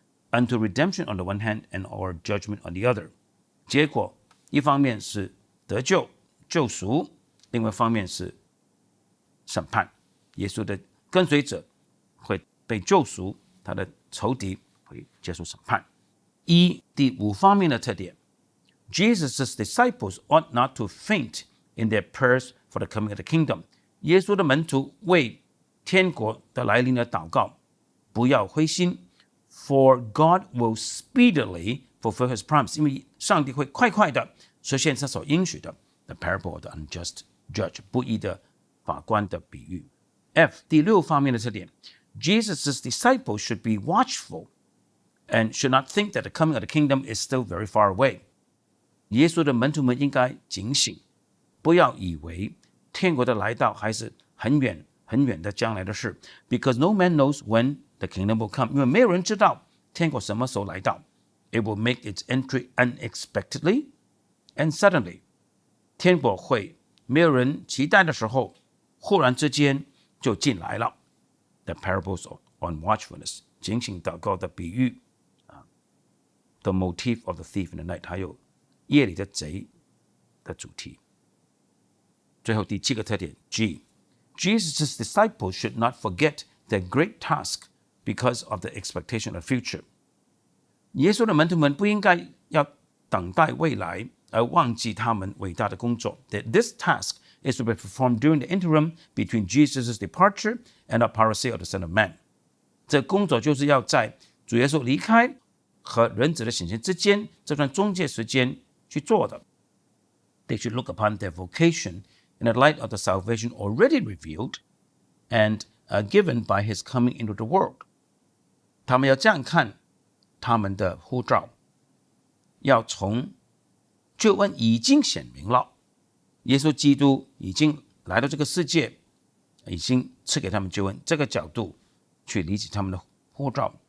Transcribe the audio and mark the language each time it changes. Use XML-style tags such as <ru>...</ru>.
<en>Unto redemption on the one hand and our judgment on the other.</en> <zh>结果一方面是得救救赎，另外一方面是审判。耶稣的跟随者会被救赎，他的仇敌会接受审判。第5方面的特点，</zh> <en>Jesus' disciples ought not to faint in their prayers for the coming of the kingdom.</en> <zh>耶稣的门徒为天国的来临而祷告，不要灰心。</zh> <en>For God will speedily fulfill his promise.</en> <zh>因为上帝会快快的实现他所应许的。</zh> <en>The parable of the unjust judge.</en> <zh>不义的法官的比喻。第6方面的特点，</zh> <en>Jesus' disciples should be watchful and should not think that the coming of the kingdom is still very far away.</en> <zh>耶稣的门徒们应该警醒，不要以为天国的来到还是很远很远的将来的事。</zh> <en>Because no man knows when the kingdom will come.</en> <zh>因为没有人知道天国什么时候来到。</zh> <en>It will make its entry unexpectedly and suddenly.</en> <zh>天国会没有人期待的时候，忽然之间就进来了。</zh> <en>The parables on watchfulness.</en> <zh>警醒祷告的比喻。</zh> <en>The motif of the thief in the night.</en> <zh>还有夜里的贼的主题。最后第7个特点 G.</zh> <en>Jesus' disciples should not forget their great task because of the expectation of the future.</en> <zh>耶稣的门徒们不应该要等待未来而忘记他们伟大的工作。</zh> <en>That this task is to be performed during the interim between Jesus' departure and the parousia of the Son of Man.</en> <zh>这工作就是要在主耶稣离开和人子的显现之间这段中介时间去做的。</zh> <en>They should look upon their vocation in the light of the salvation already revealed and given by his coming into the world.</en> <zh>他们要这样看他们的呼召，要从救恩已经显明了，耶稣基督已经来到这个世界，已经赐给他们救恩，这个角度去理解他们的呼召。</zh>